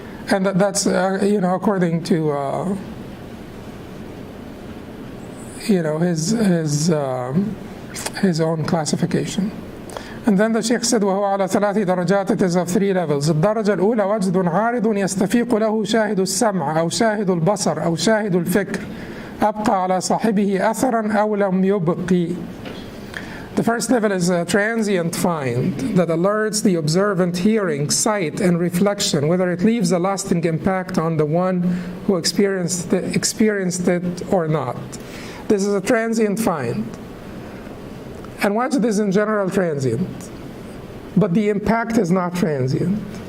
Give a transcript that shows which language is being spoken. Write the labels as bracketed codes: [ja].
[en] And that's, according to, his own classification. And then the Shaykh said, [ar] وهو على 3 درجات, [en] it is of 3 levels. [ar] الدرجة الأولى وجد عارض يستفيق له شاهد السمع أو شاهد البصر أو شاهد الفكر أبقى على صاحبه أثرا أو لم يبقي. [en] The first level is a transient find that alerts the observant hearing, sight, and reflection, whether it leaves a lasting impact on the one who experienced it or not. This is a transient find. And Wajd is in general transient, but the impact is not transient.